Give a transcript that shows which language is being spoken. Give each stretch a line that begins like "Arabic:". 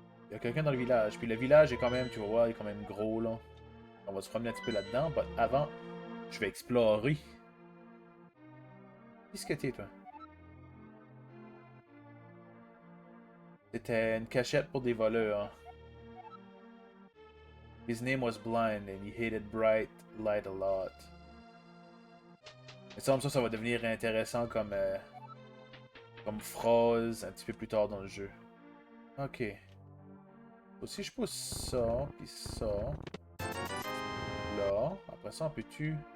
French: Il y a quelqu'un dans le village. Puis le village est quand même, tu vas voir, il est quand même gros, là. On va se promener un petit peu là-dedans. Mais avant, je vais explorer. Qu'est-ce que t'es, toi? C'était une cachette pour des voleurs.
English: His name was Blind and he hated bright light a lot.
French: Il semble ça va devenir intéressant comme phrase un petit peu plus tard dans le jeu. Ok. Si je pousse ça, puis ça. Là. Après ça, on peut-tu...